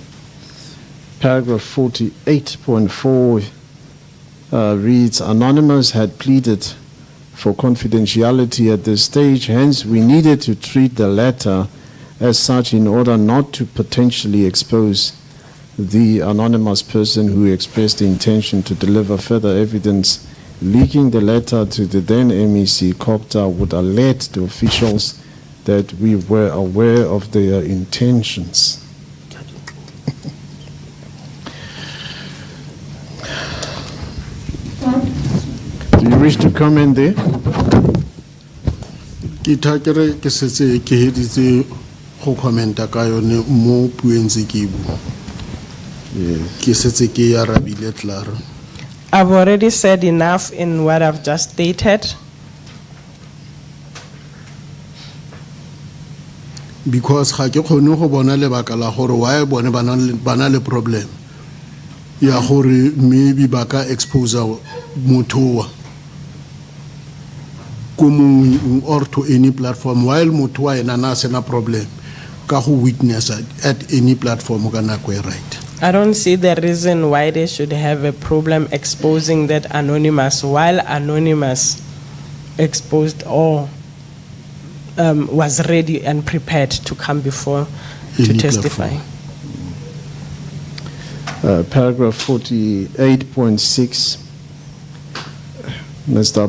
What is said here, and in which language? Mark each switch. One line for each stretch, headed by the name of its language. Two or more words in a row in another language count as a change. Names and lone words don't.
English: Paragraph 48.4 reads, Anonymous had pleaded for confidentiality at this stage, hence we needed to treat the letter as such, in order not to potentially expose the anonymous person who expressed the intention to deliver further evidence, leaking the letter to the then MEC 𝐬𝐲𝐽 would alert the officials that we were aware of their intentions. Do you wish to comment there?
Tswana: Ke thakere ke setse ke heditse go commenta ka yone mo pueng tse ke bua. Ke setse ke ya rabile Clara.
English: I've already said enough in what I've just stated.
Tswana: Because ga ke kgone go bona lebaka la gore why bone ba na le problem ya gore maybe ba ka expose motho wa
English: or to any platform while
Tswana: motho wa ena na sena problem ka go witness
English: at any platform
Tswana: ka nako e right.
English: I don't see the reason why they should have a problem exposing that anonymous while anonymous exposed or was ready and prepared to come before to Any testify. Paragraph 48.6, Mr.